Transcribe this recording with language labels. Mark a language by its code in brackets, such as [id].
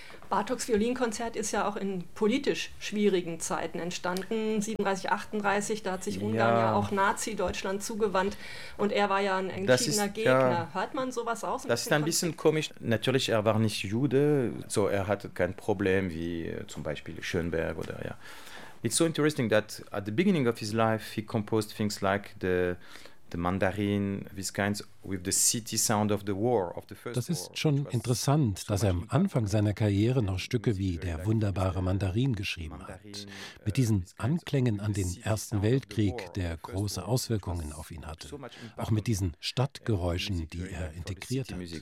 [de] Bartoks Violinkonzert ist ja auch in politisch schwierigen Zeiten entstanden. 37, 38, da hat sich Ungarn ja auch Nazi-Deutschland zugewandt. Und er war ja ein entschiedener Gegner. Ja, hört man sowas aus? Das ist ein bisschen komisch. Natürlich, er war nicht Jude. So, er hatte kein Problem wie zum Beispiel Schönberg. Oder, ja. [en] It's so interesting that at the beginning of his life, he composed things like the Mandarin, these kinds with the city sound of the war of the first. [de] Das ist schon interessant, dass er am Anfang seiner Karriere noch Stücke wie Der wunderbare Mandarin geschrieben hat, mit diesen Anklängen an den Ersten Weltkrieg, der große Auswirkungen auf ihn hatte, auch mit diesen Stadtgeräuschen, die er integriert hat.